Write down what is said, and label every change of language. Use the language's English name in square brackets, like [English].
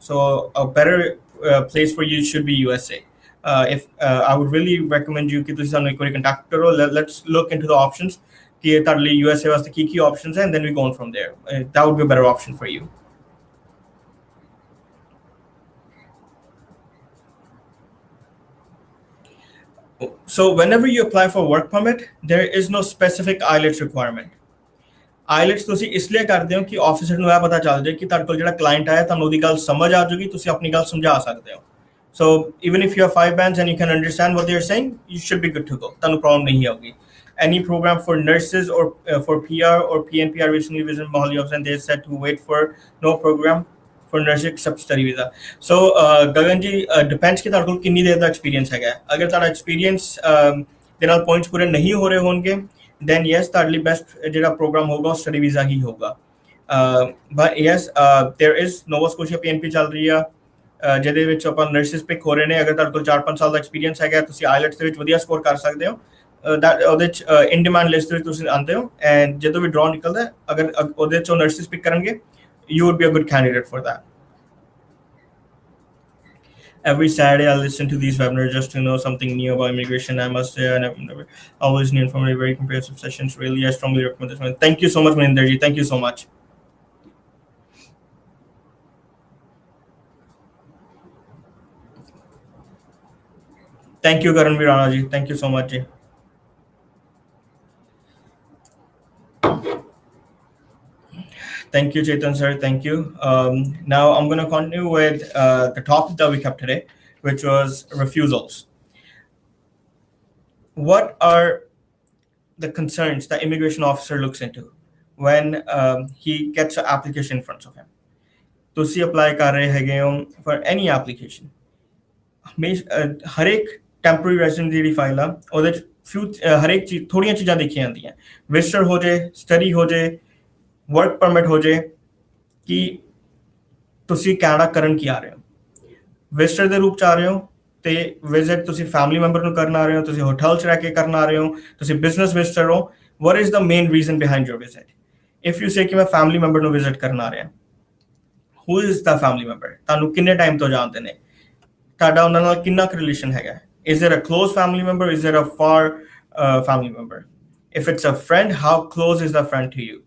[English] So a better place for you should be USA. If I would really recommend you [Punjabi] ਕਿ ਤੁਸੀਂ ਸਾਨੂੰ ਇੱਕ ਵਾਰੀ ਕੰਟੈਕਟ ਕਰੋ. [English] Let's look into the options [Punjabi] ਕਿ ਤੁਹਾਡੇ ਲਈ USA ਵਾਸਤੇ ਕੀ options ਹੈ [English] and then we go on from there. That would be a better option for you. So whenever you apply for work permit, there is no specific IELTS requirement. [Punjabi] IELTS ਤੁਸੀਂ ਇਸ ਲਈ ਕਰਦੇ ਹੋ ਕਿ officer ਨੂੰ ਇਹ ਪਤਾ ਚੱਲ ਜਾਏ ਕਿ ਤੁਹਾਡੇ ਕੋਲ ਜਿਹੜਾ ਕਲਾਇੰਟ ਆਇਆ ਤੁਹਾਨੂੰ ਉਹਦੀ ਗੱਲ ਸਮਝ ਆ ਜਾਊਗੀ, ਤੁਸੀਂ ਆਪਣੀ ਗੱਲ ਸਮਝਾ ਸਕਦੇ ਹੋ. [English] So even if you have 5 bands and you can understand what they're saying, you should be good to go. [Punjabi] ਤੁਹਾਨੂੰ problem ਨਹੀਂ ਆਊਗੀ. [English] Any program for nurses or for PR or PNP, I recently visited Mohali office and they said to wait for no program for nurses except study visa. [Punjabi] So Gagan ji, depends कि ਤੁਹਾਡੇ ਕੋਲ ਕਿੰਨੀ ਦੇਰ ਦਾ experience ਹੈਗਾ. ਅਗਰ ਤੁਹਾਡਾ experience ਦੇ ਨਾਲ ਪੁਆਇੰਟਸ ਪੂਰੇ ਨਹੀਂ ਹੋ ਰਹੇ ਹੋਣਗੇ, [English] then yes, [Punjabi] ਤੁਹਾਡੇ ਲਈ ਬੈਸਟ ਜਿਹੜਾ ਪ੍ਰੋਗਰਾਮ ਹੋਊਗਾ ਉਹ ਸਟੱਡੀ ਵੀਜ਼ਾ ਹੀ ਹੋਊਗਾ. [English] But yes, there is Nova Scotia PNP [Punjabi] ਚੱਲ ਰਹੀ ਆ ਜਿਹਦੇ ਵਿੱਚ ਆਪਾਂ ਨਰਸਿਸ ਪਿਕ ਹੋ ਰਹੇ ਨੇ. ਅਗਰ ਤੁਹਾਡੇ ਕੋਲ 4-5 ਸਾਲ ਦਾ ਐਕਸਪੀਰੀਅੰਸ ਹੈਗਾ, ਤੁਸੀਂ IELTS ਦੇ ਵਿੱਚ ਵਧੀਆ ਸਕੋਰ ਕਰ ਸਕਦੇ ਹੋ. ਉਹਦੇ ਚ ਇਨ ਡਿਮਾਂਡ ਲਿਸਟ ਦੇ ਵਿੱਚ ਤੁਸੀਂ ਆਉਂਦੇ ਹੋ ਐਂਡ ਜਦੋਂ ਵੀ ਡਰਾਅ ਨਿਕਲਦਾ ਅਗਰ ਉਹਦੇ ਚੋਂ ਨਰਸਿਸ ਪਿਕ ਕਰਨਗੇ, [English] you would be a good candidate for that. Every Saturday, I listen to these webinars just to know something new about immigration. I must say, I never always new informative, very comprehensive sessions. Really, I strongly recommend this one. Thank you so much, Maninder ji. Thank you so much. Thank you, Karanveer Rana ji. Thank you so much, ji. Thank you, Chetan sir. Thank you. Now I'm going to continue with the topic that we kept today, which was refusals. What are the concerns that immigration officer looks into when he gets an application in front of him? [Punjabi] ਤੁਸੀਂ apply ਕਰ ਰਹੇ ਹੈਗੇ ਹੋ [English] for any application. [Punjabi] ਹਰ ਇੱਕ temporary resident ਦੀ ਜਿਹੜੀ file ਆ ਉਹਦੇ ਚ ਹਰੇਕ ਚੀਜ਼ ਥੋੜੀਆਂ ਚੀਜ਼ਾਂ ਦੇਖੀਆਂ ਜਾਂਦੀਆਂ. ਵਿਜ਼ਟਰ ਹੋ ਜੇ, ਸਟੱਡੀ ਹੋ ਜੇ, ਵਰਕ ਪਰਮਿਟ ਹੋ ਜੇ, ਕਿ ਤੁਸੀਂ ਕੈਨੇਡਾ ਕਰਨ ਕੀ ਆ ਰਹੇ ਹੋ. ਵਿਜ਼ਟਰ ਦੇ ਰੂਪ ਚ ਆ ਰਹੇ ਹੋ ਤੇ ਵਿਜ਼ਿਟ ਤੁਸੀਂ ਫੈਮਿਲੀ ਮੈਂਬਰ ਨੂੰ ਕਰਨ ਆ ਰਹੇ ਹੋ, ਤੁਸੀਂ ਹੋਟਲ ਚ ਰਹਿ ਕੇ ਕਰਨ ਆ ਰਹੇ ਹੋ, ਤੁਸੀਂ ਬਿਜ਼ਨਸ ਵਿਜ਼ਟਰ ਹੋ. [English] what is the main reason behind your visit? If you say [Punjabi] ਕਿ ਮੈਂ ਫੈਮਿਲੀ ਮੈਂਬਰ ਨੂੰ ਵਿਜ਼ਿਟ ਕਰਨ ਆ ਰਿਹਾ, [English] who is the family member? [Punjabi] ਤੁਹਾਨੂੰ ਕਿੰਨੇ ਟਾਈਮ ਤੋਂ ਜਾਣਦੇ ਨੇ, ਤੁਹਾਡਾ ਉਹਨਾਂ ਨਾਲ ਕਿੰਨਾ ਕੁ ਰਿਲੇਸ਼ਨ ਹੈਗਾ. [English] Is it a close family member? Is it a far family member? If it's a friend, how close is the friend to you?